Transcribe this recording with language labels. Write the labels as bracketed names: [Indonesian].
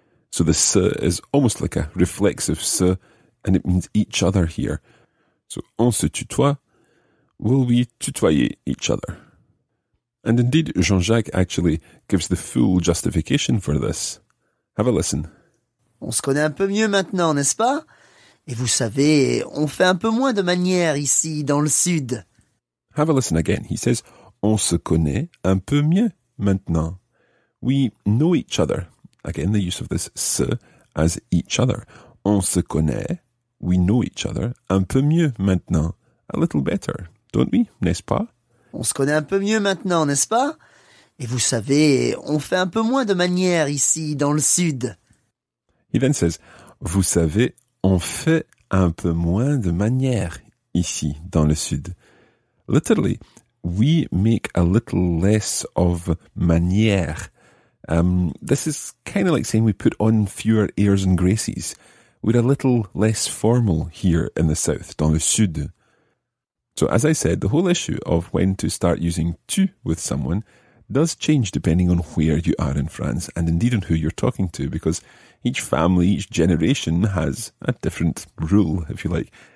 [English] So the se is almost like a reflexive se, and it means each other here. So [French] on se tutoie, [English] will we tutoyer each other? And indeed, Jean-Jacques actually gives the full justification for this. Have a listen. [French] On se connaît un peu mieux maintenant, n'est-ce pas? Et vous savez, on fait un peu moins de manières ici, dans le sud. [English] Have a listen again. He says, [French] on se connaît un peu mieux maintenant. [English] We know each other. Again, the use of this se as each other. [French] On se connaît, [English] we know each other, [French] un peu mieux maintenant. [English] A little better, don't we, [French] n'est-ce pas? On se connaît un peu mieux maintenant, n'est-ce pas? Et vous savez, on fait un peu moins de manières ici, dans le sud. [English] He then says, [French] vous savez, on fait un peu moins de manières ici, dans le sud. [English] Literally, we make a little less of manières. This is kind of like saying we put on fewer airs and graces. We're a little less formal here in the south, [French] dans le sud. [English] So as I said, the whole issue of when to start using tu with someone does change depending on where you are in France and indeed on who you're talking to, because each family, each generation has a different rule, if you like.